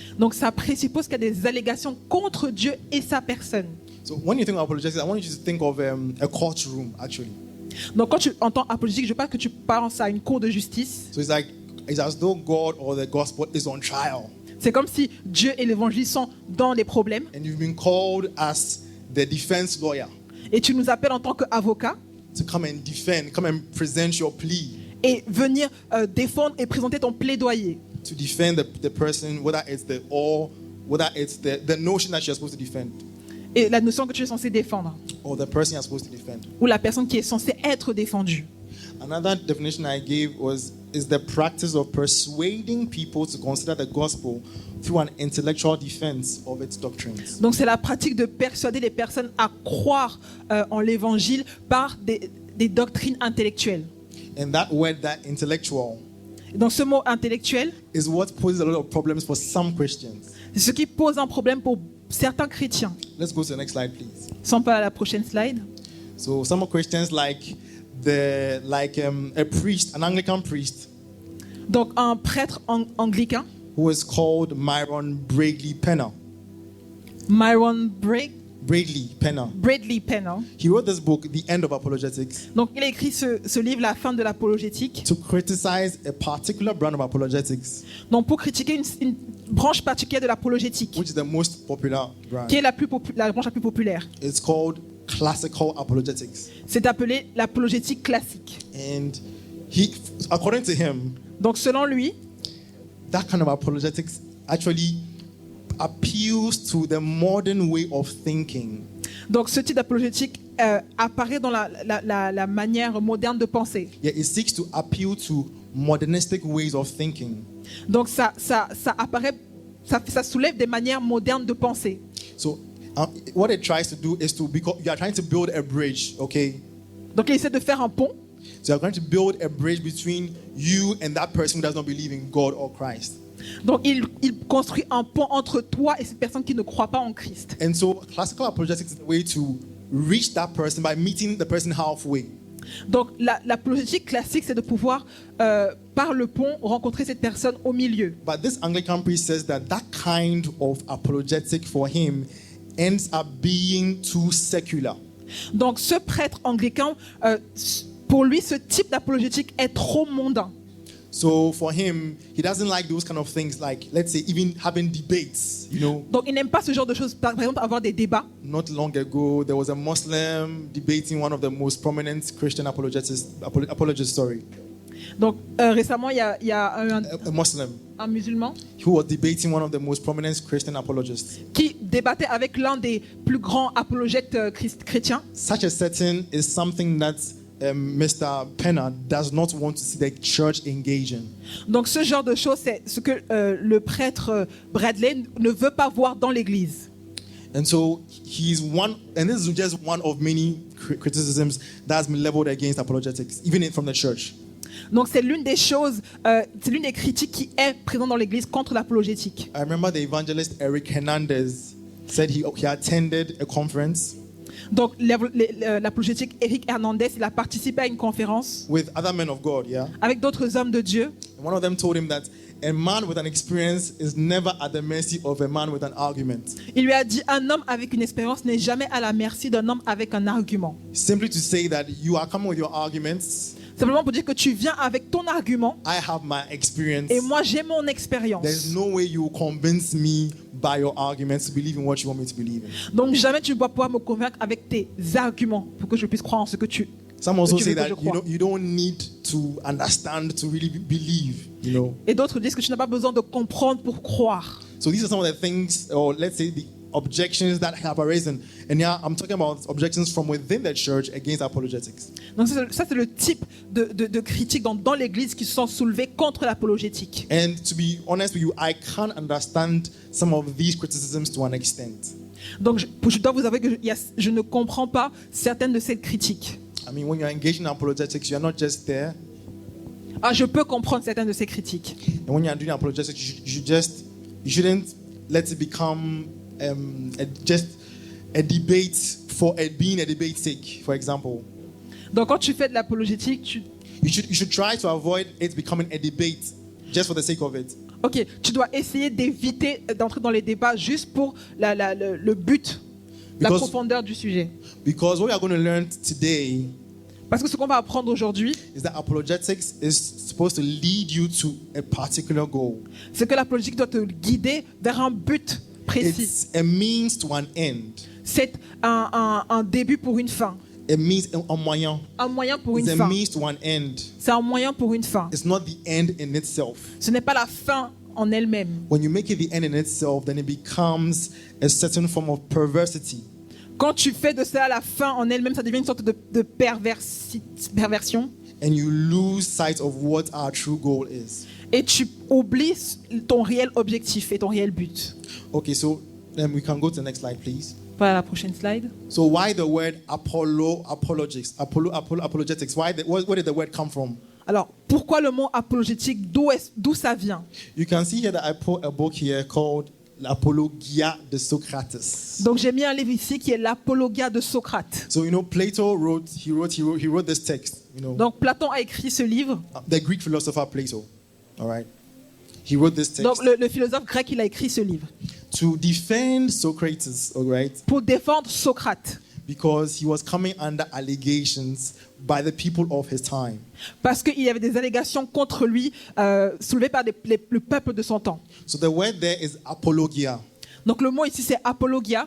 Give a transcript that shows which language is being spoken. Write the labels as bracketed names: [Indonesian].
[French] donc ça présuppose qu'il y a des allégations contre Dieu et sa personne. [English] So when you think of apologetics, I want you to think of a courtroom, actually. [French] Donc quand tu entends apologétique, je veux pas que tu penses à une cour de justice. [English] So it's as though God or the gospel is on trial, [French] C'est comme si Dieu et l'évangile sont dans des problèmes [English] and you've been called as the defense lawyer [French] et tu nous appelles en tant qu'avocat [English] to come and present your plea, [French] et venir défendre et présenter ton plaidoyer. [English] to defend the person, whether it's the notion that you're supposed to defend, [French] Et la notion que tu es censé défendre [English] or the person you're supposed to defend. [French] ou la personne qui est censée être défendue. [English] Another definition I gave is the practice of persuading people to consider the gospel through an intellectual defense of its doctrines. [French] Donc c'est la pratique de persuader les personnes à croire en l'évangile par des doctrines intellectuelles. [English] And that word, that intellectual, [French] Donc ce mot intellectuel, [English] is what poses a lot of problems for some Christians. [French] c'est ce qui pose un problème pour certains chrétiens. [English] Let's go to the next slide, please. [French] Sans pas à la prochaine slide. [English] So some Christians like a priest, an Anglican priest, [French] Donc un prêtre anglican, [English] who is called Myron Bradley Penner. [French] Myron Bradley Penner. [English] He wrote this book, The End of Apologetics, [French] Donc il a écrit ce livre, La fin de l'apologétique, [English] to criticize a particular brand of apologetics, [French] donc pour critiquer une branche particulière de l'apologétique, [English] which is the most popular brand. [French] qui est la branche la plus populaire. [English] It's called classical apologetics. [French] C'est appelé l'apologétique classique. [English] And according to him, [French] Donc selon lui, [English] that kind of apologetics actually appeals to the modern way of thinking. [French] donc ce type d'apologétique apparaît dans la manière moderne de penser. [English] Yeah, it seeks to appeal to modernistic ways of thinking. [French] Donc ça apparaît, ça soulève des manières modernes de penser. [English] So what it tries to do is because you are trying to build a bridge, okay? [French] Donc il essaie de faire un pont. [English] So you're going to build a bridge between you and that person who does not believe in God or Christ. [French] Donc il construit un pont entre toi et cette personne qui ne croit pas en Christ. [English] And so classical apologetics is the way to reach that person by meeting the person halfway. [French] Donc l'apologétique classique, c'est de pouvoir, par le pont, rencontrer cette personne au milieu. [English] But this Anglican priest says that kind of apologetic for him ends up being too secular. [French] Donc ce prêtre anglican, pour lui, ce type d'apologétique est trop mondain. [English] So for him, he doesn't like those kind of things, like, let's say, even having debates, [French] Donc il n'aime pas ce genre de choses. Par exemple, avoir des débats. [English] Not long ago, there was a Muslim debating one of the most prominent Christian apologists, sorry. [French] Donc récemment, il y a [English] A Muslim [French] un musulman [English] who was debating one of the most prominent Christian apologists. [French] qui débattait avec l'un des plus grands apologètes chrétiens. [English] Such a setting is something that Mr. Penner does not want to see the church engage in. [French] Donc ce genre de choses, c'est ce que le prêtre Bradley ne veut pas voir dans l'église. [English] And so he's one, and this is just one of many criticisms that's been leveled against apologetics, even from the church. [French] Donc c'est l'une des choses, c'est l'une des critiques qui est présente dans l'église contre l'apologétique. [English] I remember the evangelist Eric Hernandez said he attended a conference [French] Donc l'apologétique Eric Hernandez, il a participé à une conférence [English] with other men of God, [French] avec d'autres hommes de Dieu. [English] And one of them told him that a man with an experience is never at the mercy of a man with an argument. [French] Il lui a dit, un homme avec une expérience n'est jamais à la merci d'un homme avec un argument. [English] Simply to say that you are coming with your arguments. [French] Simplement pour dire que tu viens avec ton argument. [English] I have my experience. [French] Et moi j'ai mon expérience. [English] There's no way you convince me by your arguments to believe in what you want me to believe in. [French] Donc jamais tu ne vas pouvoir me convaincre avec tes arguments pour que je puisse croire en ce que tu. [English] Some also say that you don't need to understand to really believe. [French] Et d'autres disent que tu n'as pas besoin de comprendre pour croire. [English] So these are some of the things, or let's say the objections that have arisen. And yeah, I'm talking about objections from within the church against apologetics. [French] Donc ça c'est le type de critiques dans l'église qui sont soulevées contre l'apologétique. [English] And to be honest with you, I can't understand some of these criticisms to an extent. [French] Donc je dois vous avouer que je ne comprends pas certaines de ces critiques. [English] I mean, when you're engaging in apologetics, you're not just there. [French] Je peux comprendre certaines de ces critiques. [English] And when you're doing apologetics, you shouldn't let it become just a debate for being a debate sake, for example. [French] Donc quand tu fais de l'apologétique, [English] you should try to avoid it becoming a debate just for the sake of it. [French] Ok, tu dois essayer d'éviter d'entrer dans les débats juste pour le but, la profondeur du sujet. [English] Because what we are going to learn today, [French] parce que ce qu'on va apprendre aujourd'hui, [English] is that apologetics is supposed to lead you to a particular goal. [French] C'est que l'apologétique doit te guider vers un but précis. [English] It's a means to an end. [French] C'est un début pour une fin. [English] It means [French] un moyen. Un moyen pour une [English] It's [French] fin. [English] a means to an end. [French] C'est un moyen pour une fin. [English] It's not the end in itself. [French] Ce n'est pas la fin en elle-même. [English] When you make it the end in itself, then it becomes a certain form of perversity. [French] Quand tu fais de ça la fin en elle-même, ça devient une sorte de perversion. [English] And you lose sight of what our true goal is. [French] Et tu oublies ton réel objectif et ton réel but. [English] Okay, so then we can go to the next slide, please. [French] Voilà la prochaine slide. [English] So why the word apologetics? Where did the word come from? [French] Alors, pourquoi le mot apologétique? D'où ça vient? [English] You can see here that I put a book here called L'Apologia de Socrates. [French] Donc j'ai mis un livre ici qui est l'Apologia de Socrate. [English] So Plato wrote this text. [French] Donc Platon a écrit ce livre. [English] The Greek philosopher Plato. All right. He wrote this text. [French] Donc le philosophe grec, il a écrit ce livre. [English] To defend Socrates, all right? [French] Pour défendre Socrate. [English] Because he was coming under allegations by the people of his time. [French] Parce qu'il y avait des allégations contre lui soulevées par le peuple de son temps. [English] So the word there is apologia. [French] Donc le mot ici c'est apologia.